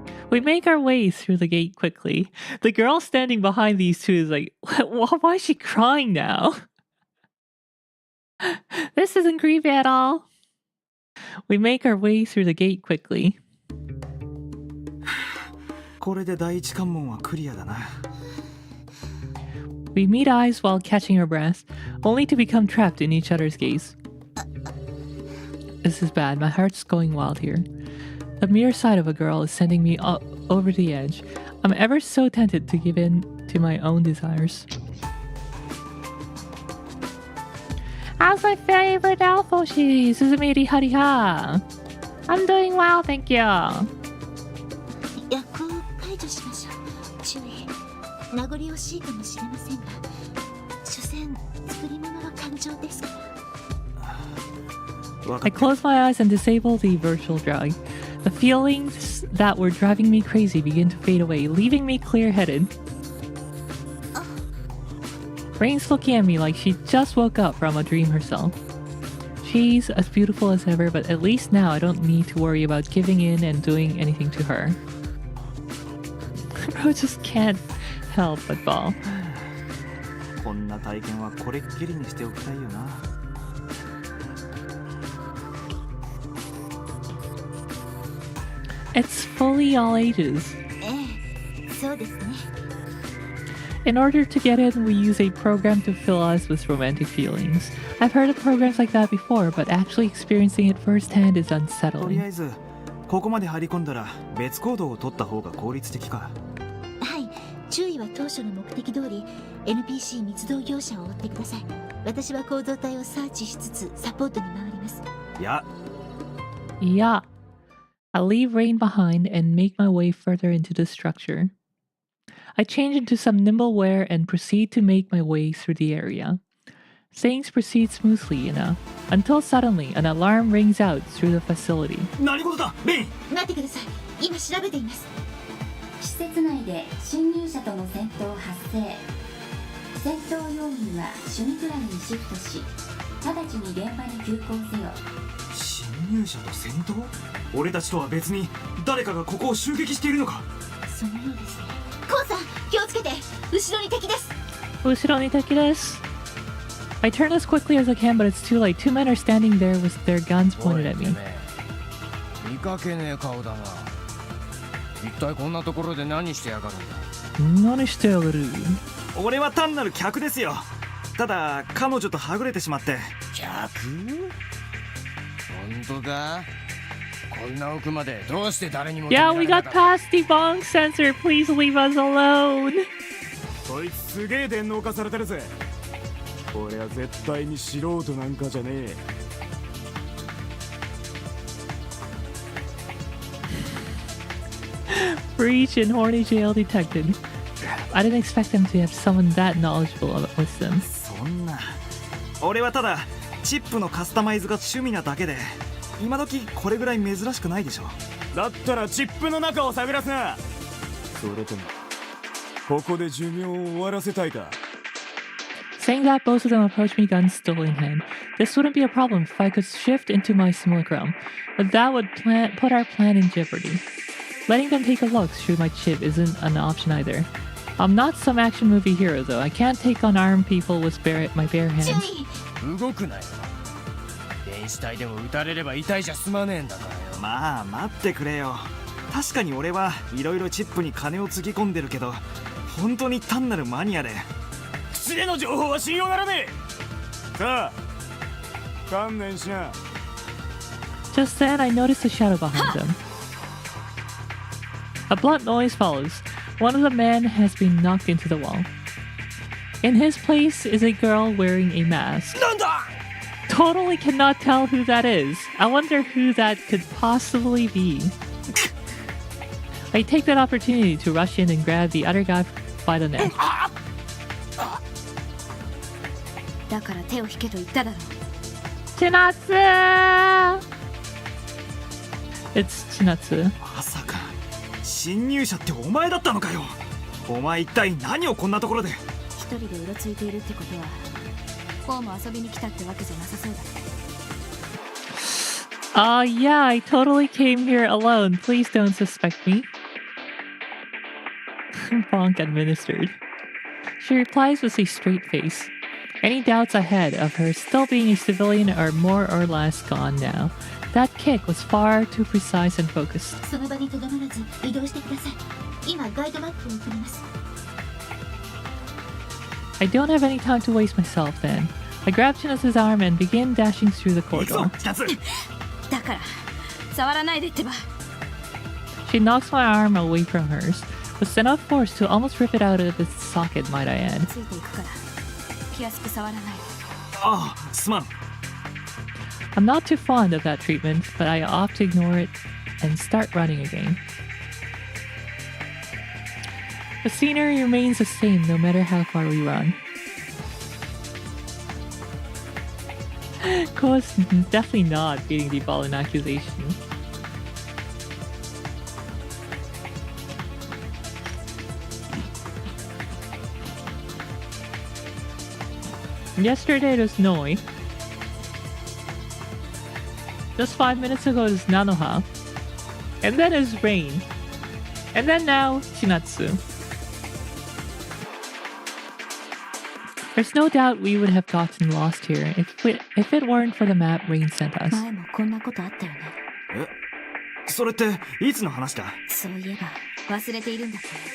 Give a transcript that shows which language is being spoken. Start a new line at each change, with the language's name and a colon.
English: We make our way through the gate quickly. The girl standing behind these two is like, why is she crying now? This isn't creepy at all. We make our way through the gate quickly.
Japanese: これで第一関門はクリアだな。
English: We meet eyes while catching our breath, only to become trapped in each other's gaze. This is bad. My heart's going wild here. The mere sight of a girl is sending me over the edge. I'm ever so tempted to give in to my own desires. How's my favorite Alphoshi? Suzumiri Hariha. I'm doing well, thank you.
Japanese: 薬を解除しましょう。注意。名残惜しいかもしれませんが、所詮作り物は感情ですから。
English: I close my eyes and disable the virtual drug. The feelings that were driving me crazy begin to fade away, leaving me clear-headed. Rain's looking at me like she just woke up from a dream herself. She's as beautiful as ever, but at least now I don't need to worry about giving in and doing anything to her. I just can't help but fall.
Japanese: こんな体験はこれっきりにしておきたいよな。
English: It's fully all ages.
Japanese: ええ、そうですね。
English: In order to get in, we use a program to fill us with romantic feelings. I've heard of programs like that before, but actually experiencing it firsthand is
Japanese: とりあ
English: unsettling.
Japanese: えずここまで張り込んだら別行動を取った方が効率的か。はい、注意は当初の目的通り NPC 密導業者を追ってください。私は構造体をサーチしつつサポートに回ります。いや、
English: Yeah. I'll leave Rain behind and make my way further into the structure. I change into some nimble wear and proceed to make my way through the area. Things proceed smoothly enough until suddenly an alarm rings out through the facility.
Japanese: 何事だ、レイン。待ってください。今調べています。施設内で侵入者との戦闘発生。戦闘要員はシュミクラにシフトし、直ちに現場に急行せよ。侵入者と戦闘？俺たちとは別に誰かがここを襲撃しているのか。そのようですね。コウさん、気をつけて。後ろに敵です。後ろに敵です。
English: I turn as quickly as I can, but it's too late. Two men are standing there with their guns pointed at me.
Japanese: 見かけねえ顔だな。一体こんなところで何してやがるんだ。何してやがる？俺は単なる客ですよ。ただ彼女とはぐれてしまって。客？本当か？こんな奥までどうして誰にも。
English: Yeah, we got past the bonk sensor. Please leave us alone.
Japanese: こいつすげえ電脳化されてるぜ。俺は絶対に素人なんかじゃねえ。
English: Breach in horny jail detected. I didn't expect them to have someone that knowledgeable with them.
Japanese: そんな。俺はただチップのカスタマイズが趣味なだけで、今時これぐらい珍しくないでしょ。だったらチップの中を探らすな。それともここで寿命を終わらせたいか。
English: Saying that, both of them approach me, guns still in hand. This wouldn't be a problem if I could shift into my simulacrum, but that would put our plan in jeopardy. Letting them take a look through my chip isn't an option either. I'm not some action movie hero though. I can't take on armed people with my bare hands.
Japanese: 動くなよ。電子体でも撃たれれば痛いじゃ済まねえんだからよ。まあ待ってくれよ。確かに俺はいろいろチップに金をつぎ込んでるけど、本当に単なるマニアで。口での情報は信用ならねえ。さあ、観念しな。
English: Just then, I noticed a shadow behind them. A blunt noise follows. One of the men has been knocked into the wall. In his place is a girl wearing a mask.
Japanese: なんだ!
English: Totally cannot tell who that is. I wonder who that could possibly be. I take that opportunity to rush in and grab the other guy by the neck.
Japanese: だから手を引けと言っただろう。
English: Chinatsu! It's Chinatsu.
Japanese: まさか侵入者ってお前だったのかよ。お前一体何をこんなところで。一人でうろついているってことは、こうも遊びに来たってわけじゃなさそうだね。
English: Yeah, I totally came here alone. Please don't suspect me. Bonk administered. She replies with a straight face. Any doubts I had of her still being a civilian are more or less gone now. That kick was far too precise and focused.
Japanese: その場にとどまらず移動してください。今ガイドマップを送ります。
English: I don't have any time to waste myself then. I grab Chinatsu's arm and begin dashing through the
Japanese: 行くぞ
English: corridor.
Japanese: 2つ。だから触らないでってば。
English: She knocks my arm away from hers, with enough force to almost rip it out of its socket, might I add.
Japanese: ついていくから気安く触らないで。ああすまん。
English: I'm not too fond of that treatment, but I opt to ignore it and start running again. The scenery remains the same no matter how far we run. Ko's definitely not getting the ball in accusation. Yesterday it was Noi. Just 5 minutes ago it was Nanoha. And then it was Rain. And then now, Shinatsu. There's no doubt we would have gotten lost here if it weren't for the map Rain sent us.
Japanese: 前もこんなことあったよね。それっていつの話だ？そういえば忘れているんだって。